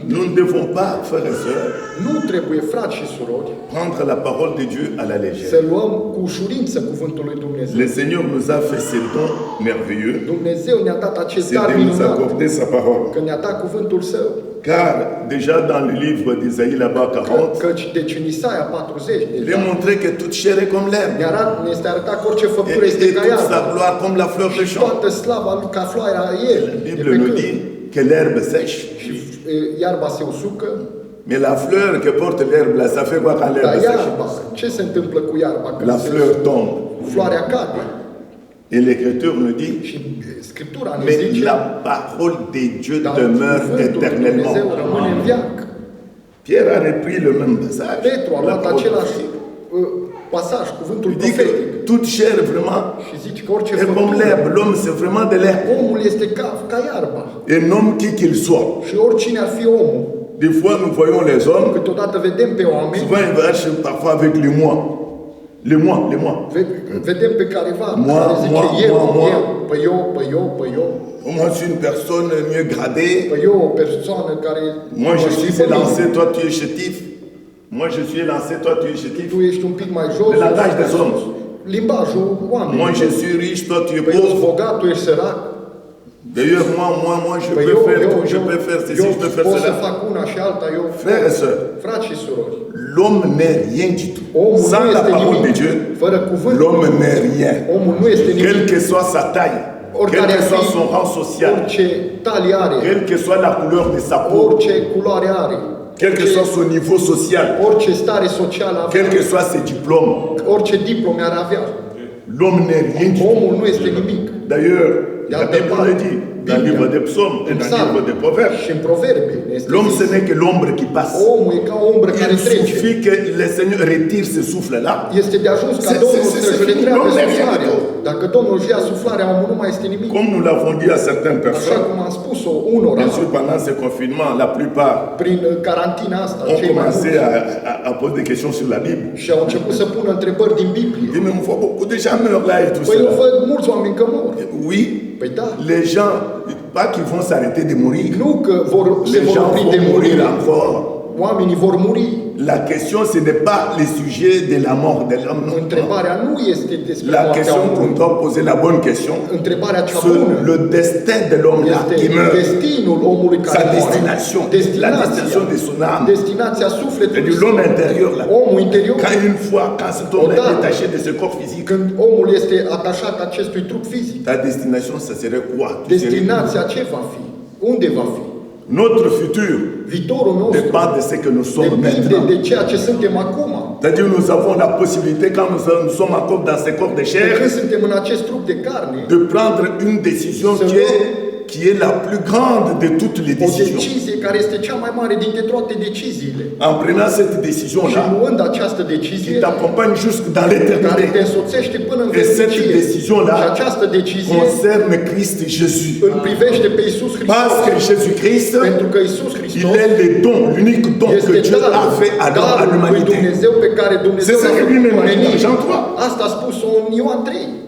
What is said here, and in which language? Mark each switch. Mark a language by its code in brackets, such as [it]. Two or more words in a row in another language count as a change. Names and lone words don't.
[fr] Nous ne devons pas, frères et sœurs, [ro] Nu trebuie, frați și surori, [fr] prendre la parole de Dieu à la [ro] să [fr] légère. [ro] luăm cu ușurință cuvântul lui Dumnezeu. [fr] Le Seigneur nous a fait ces dons merveilleux, [ro] Dumnezeu ne-a dat acest [fr] c'est [ro] dar [fr] de nous [ro] minunat, [fr] accorder sa parole. [ro] că ne-a dat cuvântul Său. [fr] Car déjà dans le livre d'Isaïe là-bas 40, [ro] Căci deci în Isaia 40 [fr] il est [ro] deja [fr] montré que toute chair est comme l'herbe. [ro] ne este arătat că orice făptură [fr] Et [ro] este ca [fr] toute sa [ro] iarba. [fr] gloire comme la fleur de [ro] Și [fr] champ. [ro] toată slava lui ca floarea El. [fr] La [ro] de [fr] Bible [ro] pe [fr] nous [ro] câmp. [fr] dit que l'herbe sèche. [ro] Și iarba se usucă, [fr] Mais la fleur que porte l'herbe là, ça fait quoi quand [ro] dar [fr] l'herbe sèche? [ro] iarba, ce se întâmplă cu iarba? Când [fr] La fleur tombe. [ro] floarea cade. [fr] Et l'Écriture nous dit, [ro] Și Scriptura ne [fr] mais [ro] zice, [fr] la parole de Dieu [ro] dar [fr] demeure [ro] cuvântul lui [fr] éternellement. [ro] Dumnezeu rămâne în viac. [fr] Pierre a repris le même passage. [ro] Petru a [fr] la [ro] luat [fr] parole [ro] același [fr] prophétique. [ro] pasaj, cuvântul [fr] Il dit que [ro] profetic. [fr] toute chair vraiment [ro] Și zice că orice [fr] est comme [ro] făptură, [fr] l'herbe. L'homme c'est vraiment de l'herbe. [ro] omul este ca iarba. [fr] Un homme qui qu'il soit. [ro] Și oricine ar fi omul, [fr] Des fois nous voyons les hommes, [ro] câteodată vedem pe oameni, [fr] souvent ils marchent parfois avec les moi. Les moi, les moi. [ro] vedem pe careva [fr] Moi, [ro] care zice [fr] moi, [ro] eu, [fr] moi. [ro] eu, păi eu, [fr] Moi je suis une personne mieux gradée. [ro] păi eu o persoană care [fr] Moi je [ro] mă știi [fr] suis [ro] pe mine. [fr] élancé, toi tu es chétif. Moi je suis élancé, toi tu es chétif. [ro] Tu ești un pic mai jos. [fr] Le langage des hommes. [ro] Limbajul oamenilor. [fr] Moi je suis riche, toi tu es [ro] Păi eu sunt [fr] pauvre. [ro] bogat, tu ești sărac. [fr] D'ailleurs moi je [ro] Păi [fr] peux faire tout, je peux faire ceci, [ro] eu [fr] je peux faire [ro] pot să [fr] cela. [ro] fac una și alta, eu. [fr] Frères et sœurs, [ro] Frați și surori, [fr] l'homme n'est rien du tout. [ro] omul [fr] Sans [ro] nu [fr] la [ro] este [fr] parole de [ro] nimic. [fr] Dieu, [ro] Fără cuvântul, [fr] l'homme n'est rien. [ro] omul nu este nimic. [fr] Quelle que soit sa taille, quel [ro] Oricare [fr] que [ro] ar [fr] soit [ro] fi, [fr] son rang social, [ro] orice talie are, [fr] quelle que soit la couleur de sa peau, [ro] orice culoare are, [fr] quel que soit son niveau social, [ro] orice stare socială avea, [fr] quel que soit ses diplômes. [ro] orice diplome ar avea. [fr] L'homme n'est rien du tout. [ro] Omul nu este nimic. [fr] D'ailleurs, la [ro] Iată, [fr] Bible le dit, dans le livre des psaumes et [ro] În [fr] dans le [ro] psalm [fr] livre des proverbes. [ro] și în proverbe este [fr] L'homme, ce [ro] zis, [fr] n'est que l'ombre qui passe. [ro] omul e ca o umbră care [fr] Il [ro] trece. [fr] suffit que le Seigneur retire ce souffle-là. [ro] Este de ajuns ca [fr] C'est- [ro] Domnul [fr] c'est- [ro] să-și [fr] c'est- [ro] retreagă Domnul e suflarea. acolo. Dacă Domnul își ia suflarea, omul nu mai este nimic. [fr] Comme nous l'avons dit à certaines [ro] Așa [fr] personnes, [ro] cum am spus-o unora, [fr] bien sûr, pendant ce confinement, la plupart [ro] prin carantina asta, [fr] ont [ro] cei mai [fr] commencé [ro] mulți [fr] à poser des questions sur la Bible. [ro] și au început să pună întrebări din Biblie. [fr] Ils disent, mais on voit beaucoup de gens meurent là et tout [ro] Păi eu [fr] cela. [ro] văd mulți oameni că mor. [fr] Oui, [ro] Păi da, [fr] les gens, pas qu'ils vont s'arrêter de mourir. [ro] nu că se [fr] Les [ro] vor [fr] gens [ro] opri [fr] vont [ro] de [fr] mourir [ro] murire. [fr] encore. [ro] Oamenii vor muri. [fr] La question, ce n'est pas le sujet de la mort de l'homme. non. [ro] Întrebarea nu este despre [fr] La [ro] moartea [fr] question qu'on [ro] omului. [fr] doit poser, la bonne question, [ro] Întrebarea cea [fr] sur [ro] bună [fr] le destin de l'homme là [ro] este [fr] qui meurt. [ro] destinul omului [fr] Sa [ro] care moare. [fr] destination, la destination de son âme. [ro] Destinația sufletului [fr] C'est-à-dire l'homme intérieur là. [ro] Omul interior, [fr] Quand une fois, quand cet homme est [ro] Odată. [fr] détaché de ce corps physique, [ro] când omul este atașat acestui trup fizic, [fr] ta destination, ça serait quoi? Tu serais- [ro] destinația ce va fi? Unde va fi? [fr] Notre futur [ro] Viitorul nostru [fr] dépend de ce que nous sommes [ro] depinde [fr] maintenant. [ro] de ceea ce suntem acum. [fr] C'est-à-dire nous avons la possibilité, quand nous sommes encore dans ce corps de [ro] De [fr] chair, [ro] când suntem în acest trup de carne, [fr] de prendre une décision qui est la plus grande de toutes les [ro] o [fr] décisions. [ro] decizie care este cea mai mare dintre toate deciziile. [fr] En prenant cette [ro] Și [fr] décision-là, [ro] luând această [fr] qui [ro] decizie [fr] t'accompagne jusque dans [ro] care te [fr] l'éternité, [ro] însoțește până în [fr] et cette [ro] veșnicie. [fr] décision-là [ro] Și această decizie [fr] concerne Christ Jésus. [ro] îl privește pe Iisus [fr] Parce [ro] Hristos. [fr] que Jésus-Christ, [ro] Pentru că Iisus [fr] il [ro] Hristos [fr] est le don, l'unique don que [ro] este [fr] Dieu a fait à [ro] darul lui [fr] l'humanité. [ro] Dumnezeu pe care Dumnezeu [fr] C'est ça [ro] l-a [fr] que [ro] făcut [fr] lui-même a dit [ro] omenii. [fr] dans Jean 3. [ro] Asta a spus-o în Ioan 3.